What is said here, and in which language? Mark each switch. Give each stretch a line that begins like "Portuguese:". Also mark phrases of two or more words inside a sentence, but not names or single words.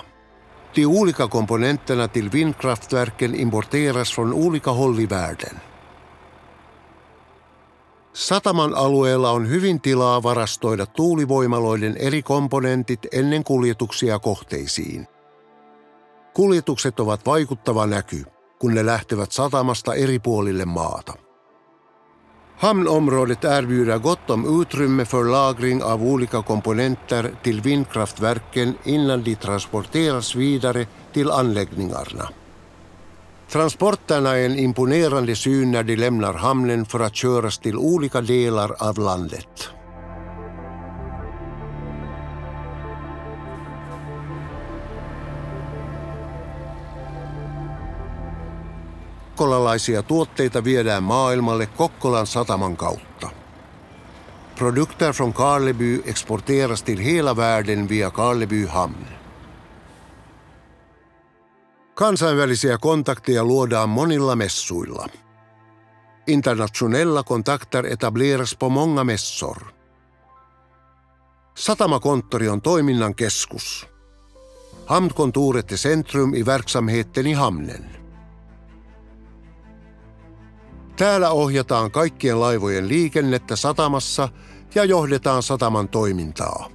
Swedish: De olika komponenterna till vindkraftverken importeras från olika håll i världen.
Finnish: Sataman alueella on hyvin tilaa varastoida tuulivoimaloiden eri komponentit ennen kuljetuksia kohteisiin. Kuljetukset ovat vaikuttava näky, kun ne lähtevät satamasta eri puolille maata.
Swedish: Hamnområdet erbjuder gott om utrymme för lagring av olika komponenter till vindkraftverken innan de transporteras vidare till anläggningarna. Transporterna är en imponerande syn när de lämnar hamnen för att köras till olika delar av landet.
Finnish: Kokkolalaisia tuotteita viedään maailmalle Kokkolan sataman kautta.
Swedish: Produkter från Karleby exporteras till hela världen via Karleby hamn.
Finnish: Kansainvälisiä kontakteja luodaan monilla messuilla.
Swedish: Internationella kontakter etableras på många mässor.
Finnish: Satamakonttori on toiminnan keskus.
Swedish: Hamnkontoret är centrum i verksamheten i hamnen.
Finnish: Täällä ohjataan kaikkien laivojen liikennettä satamassa ja johdetaan sataman toimintaa.